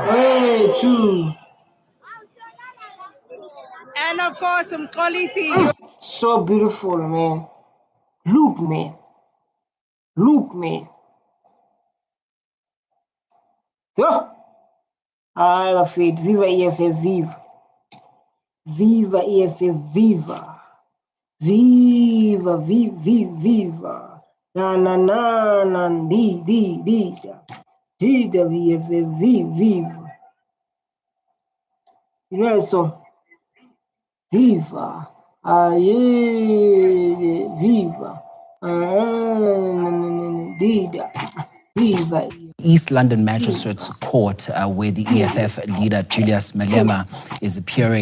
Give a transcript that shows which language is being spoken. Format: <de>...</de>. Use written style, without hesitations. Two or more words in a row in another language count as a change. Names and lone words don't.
<en>Hey, true. And of course, Mkolisi. So beautiful, man. Look, man. Look, man. Yeah. I have faith. Viva EFF, viva. Viva EFF, viva. Viva, viva, viva. Na, na, na, na, di, da. Di, da, EFF, viva. You know that song? Viva. Yeah, viva. Dida. Viva. East London Magistrates Court, where the EFF leader Julius Malema is appearing.</en>